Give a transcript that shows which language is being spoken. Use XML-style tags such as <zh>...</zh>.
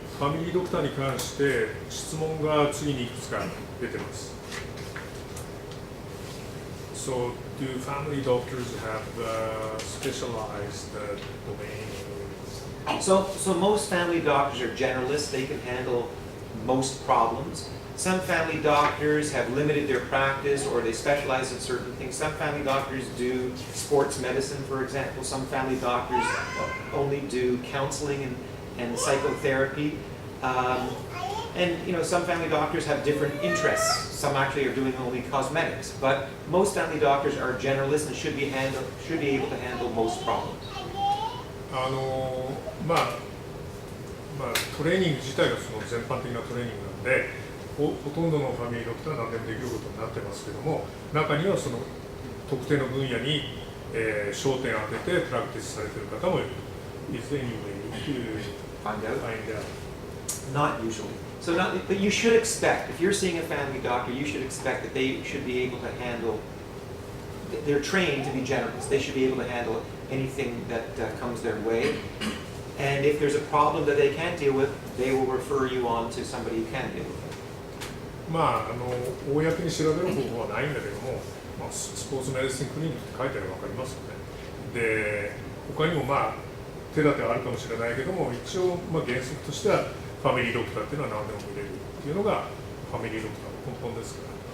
<ja>ファミリードクターに関して質問が次にいくつか出てます。</ja> <en>So, do family doctors have specialized domain? So most family doctors are generalists. They can handle most problems. Some family doctors have limited their practice or they specialize in certain things. Some family doctors do sports medicine, for example. Some family doctors only do counseling and psychotherapy. And some family doctors have different interests. Some actually are doing only cosmetics. But most family doctors are generalists and should be able to handle most problems.</en> <ja>トレーニング自体がその全般的なトレーニングなんで、ほとんどのファミリードクターは何でもできることになってますけども、中にはその特定の分野に、焦点を当ててプラクティスされている方もいる。</ja> <en>Is there any way to find out. find out. Not usually. So not, but you should expect, if you're seeing a family doctor, you should expect that they should be able to handle, they're trained to be generalists. They should be able to handle anything that comes their way. And if there's a problem that they can't deal with, they will refer you on to somebody who can deal with it.</en> <ja>まあ、公に調べる方法はないんだけども、まあ、スポーツメディシンクリニックって書いてあれば分かりますよね。で、他にもまあ手立てはあるかもしれないけども、一応まあ原則としてはファミリードクターっていうのは何でも見れるっていうのがファミリードクターの根本ですから。</ja>